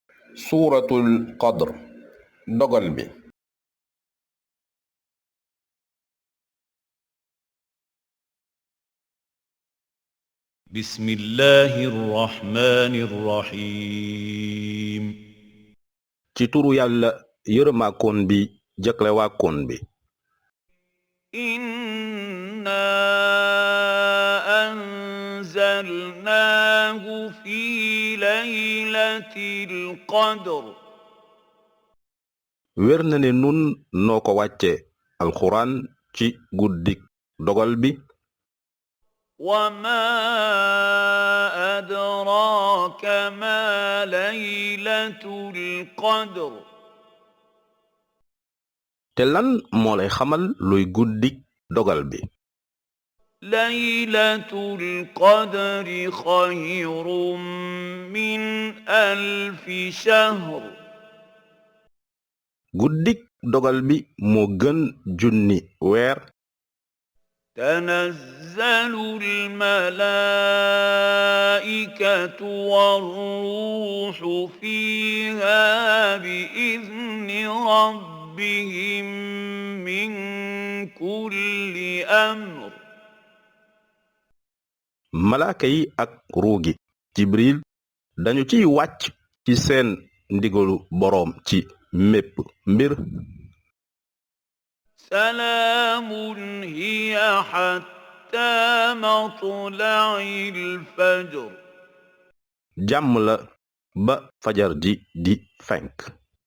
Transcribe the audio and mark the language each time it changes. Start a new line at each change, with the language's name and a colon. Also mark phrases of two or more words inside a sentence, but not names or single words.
Wolof: suuratul qadr dogal bi.
Arabic: بسم الله الرحمن الرحيم
Wolof: ci turu yàlla yërëmaakoon bi jëklewaakoon bi.
Arabic: إنا أنزلناه في ليلة القدر
Wolof: wér na ne nun noo ko wàcce alxuraan ci guddik dogal bi.
Arabic: وما أدراك ما ليلة القدر
Wolof: te lan moo lay xamal luy guddik dogal bi.
Arabic: ليلة القدر خير من 1000 شهر
Wolof: guddik dogal bi moo gën junni weer.
Arabic: تنزل الملائكة والروح فيها بإذن ربهم من كل أمر
Wolof: malaaka yi ak ruugi jibril dañu ciy wàcc ci seen ndigalu boroom ci mépp mbir.
Arabic: سلام هي حتى مطلع الفجر
Wolof: jàmm la ba fajar ji di fenk.